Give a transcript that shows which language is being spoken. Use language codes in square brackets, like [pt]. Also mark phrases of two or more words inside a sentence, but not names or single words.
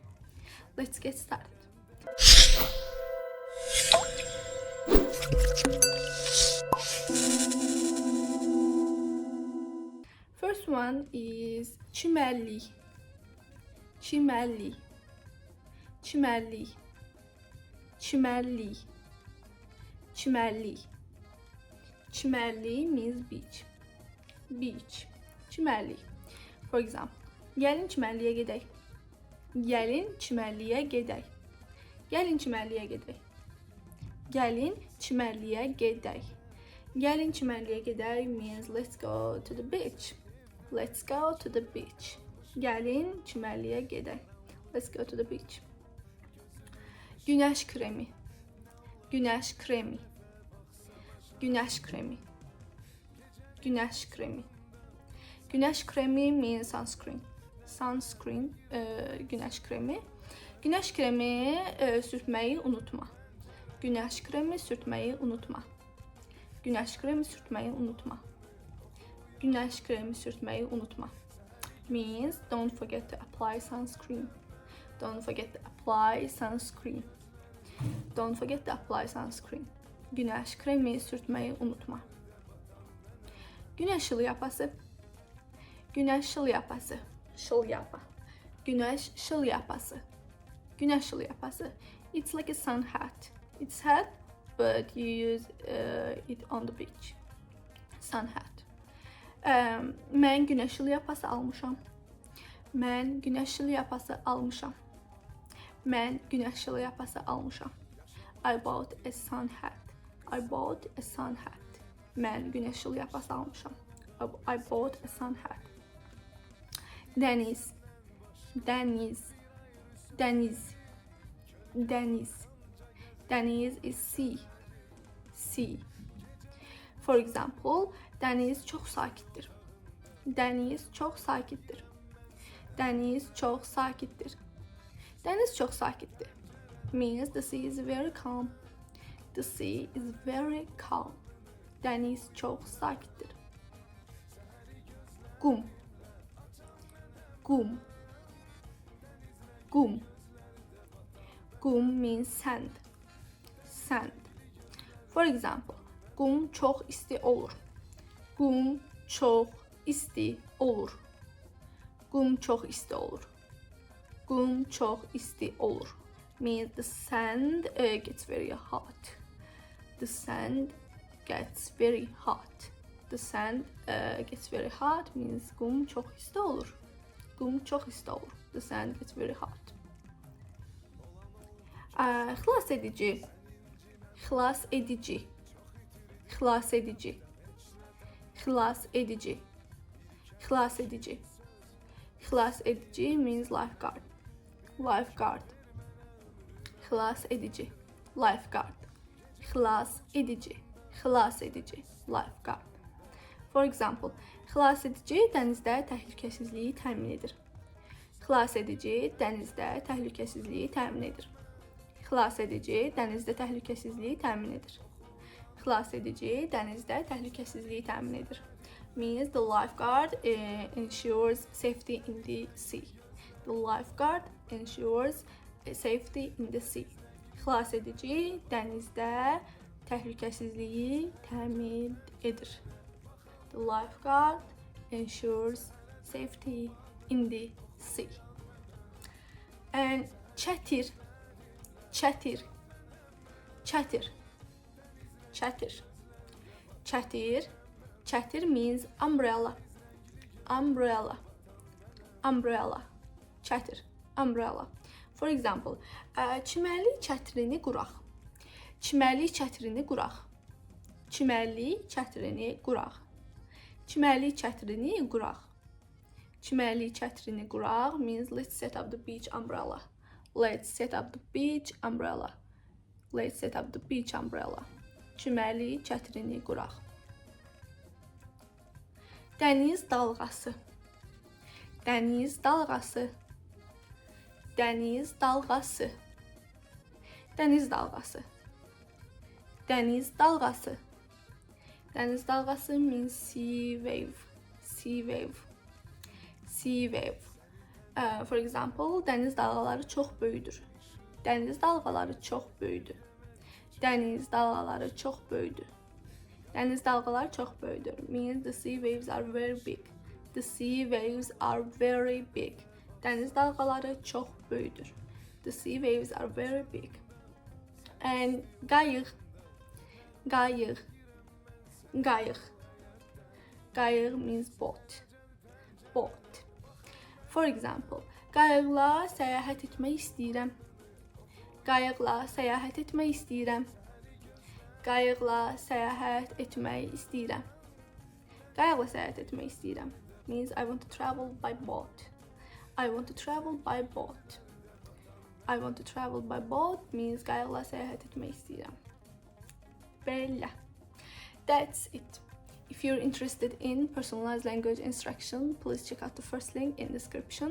[en] Let's get started. First one is [az] çimelli, çimelli, çimelli, çimelli, çimelli. [en] Çimelli means beach. Beach. Çimelli. For example, [az] gəlin çimərliyə gedək. Gəlin çimərliyə gedək. Gəlin çimərliyə gedək. Gəlin çimərliyə gedək. Gəlin çimərliyə gedək [en] means let's go to the beach. Let's go to the beach. [az] Gəlin çimərliyə gedək. [en] Let's go to the beach. [az] Günəş kremi. Günəş kremi. Günəş kremi. Günəş kremi. Günəş kremi [en] means sunscreen. Sunscreen, [az] günəş kremi. Günəş kremi sürtməyi unutma. Günəş kremi sürtməyi unutma. Günəş kremi sürtməyi unutma. Günəş kremi sürtməyi unutma. [en] Means don't forget to apply sunscreen. Don't forget to apply sunscreen. Don't forget to apply sunscreen. [az] Günəş kremi sürtməyi unutma. Günəş şılyapası. Günəş şılyapası. Şılyapa. Günəş şılyapası. Günəş şılyapası. [en] It's like a sun hat. It's hat, but you use it on the beach. Sun hat. [az] Mən günəş şılyapası almışam. Mən günəş şılyapası almışam. Mən günəş şılyapası almışam. [en] I bought a sun hat. I bought a sun hat. [az] Mən günəş şılyapası almışam. [en] I bought a sun hat. [az] Dəniz. Dəniz. Dəniz. Dəniz. [en] Dəniz is sea. Sea. For example, [az] dəniz çox sakitdir. Dəniz çox sakitdir. Dəniz çox sakitdir. Dəniz çox sakitdir. [en] Means the sea is very calm. The sea is very calm. [az] Dəniz çox sakitdir. Qum. Qum. Qum. Qum [en] means sand. Sand. For example, [az] qum çox isti olur. Qum çox isti olur. Qum çox isti olur. Qum çox isti olur. [en] Means the sand gets very hot. The sand gets very hot. The sand gets very hot means [az] qum çox isti olur. Qum çox isti olur. [en] The sand gets very hot. [az] Xilas edici. Xilas edici. Xilas edici. Xilas edici. Xilas edici. Xilas edici [en] means lifeguard. Lifeguard. [az] Xilas edici. Lifeguard. Xilas edici. Xilas edici. [en] Lifeguard. For example, [az] xilas edici dənizdə təhlükəsizliyi təmin edir. Xilas edici dənizdə təhlükəsizliyi təmin edir. Xilas edici dənizdə təhlükəsizliyi təmin edir. Xilas edici dənizdə təhlükəsizliyi təmin edir. [en] Means the lifeguard ensures safety in the sea. The lifeguard ensures safety in the sea. [az] Xilas edici dənizdə təhlükəsizliyi təmin edir. [en] The lifeguard ensures safety in the sea. [az] And çətir. Çətir. Çətir. Çətir. Çətir. Çətir [en] means umbrella. Umbrella. Umbrella. Çətir. Umbrella. For example, [az] çimərlik çətrini quraq. Çimərlik çətrini quraq. Çimərlik çətrini quraq. Çimərlik çətrini quraq. Çimərlik çətrini quraq [en] means let's set up the beach umbrella. Let's set up the beach umbrella. Let's set up the beach umbrella. [az] Çimərlik çətrini quraq. Dəniz dalğası. Dəniz dalğası. Dəniz dalğası. Dəniz dalğası. Dəniz dalğası. Dəniz dalğası [en] means sea wave. Sea wave. Sea wave. For example, [az] dəniz dalğaları çox böyüdür. Dəniz dalğaları çox böyüdü. Dəniz dalğaları çox böyüdü. Dəniz dalğaları çox böyüdür. [en] Means the sea waves are very big. The sea waves are very big. [az] Dəniz dalğaları çox böyüdür. [en] The sea waves are very big. [az] And qayıq. Qayıq. Qayıq. Qayıq [en] means boat. Boat. For example, [az] qayıqla səyahət etmək istəyirəm. Qayıqla səyahət etmək istəyirəm. Qayıqla səyahət etmək istəyirəm. Qayıqla səyahət etmək istəyirəm [en] means I want to travel by boat. I want to travel by boat. I want to travel by boat means [az] qayıqla səyahət etmək istəyirəm. Belə. [en] That's it. If you're interested in personalized language instruction, please check out the first link in description.